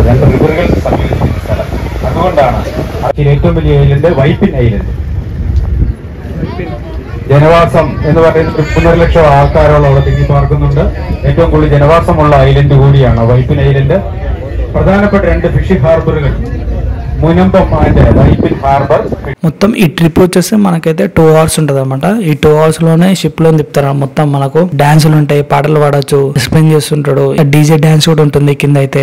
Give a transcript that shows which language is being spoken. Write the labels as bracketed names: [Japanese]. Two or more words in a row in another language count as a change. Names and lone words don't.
[Malayalam] 2 റിവറുകൾ സംയോജിക്കുന്ന സ്ഥലം. അതുകൊണ്ടാണ് ഏറ്റവും വലിയ ഐലൻഡ് വൈപ്പിൻ ഐലൻഡ്. ജനവാസം എന്ന് പറയുന്നത് 3 ലക്ഷം ആൾക്കാരോളം അവിടെ തിങ്ങി പാർക്കുന്നുണ്ട്. ഏറ്റവും കൂടുതൽ ജനവാസമുള്ള ഐലൻഡ് കൂടിയാണ് വൈപ്പിൻ ഐലൻഡ്. [Telugu] ప్రధానപ്പെട്ട 2 ఫిషింగ్ హార్బర్లు మునంపం అండ్ వైపిన్ హార్బర్. మొత్తం ఈ ట్రిప్ వచ్చేసి మనకైతే 2 hours ఉంటుంది అనమాట. ఈ 2 hours లోనే షిప్ లో తిప్పుతారు. మొత్తం మనకు డాన్సులు ఉంటాయి, పాటలు పాడొచ్చు, ఎక్స్ప్లెయిన్ చేస్తుంటాడు, డీజే డాన్స్ కూడా ఉంటుంది కింద అయితే.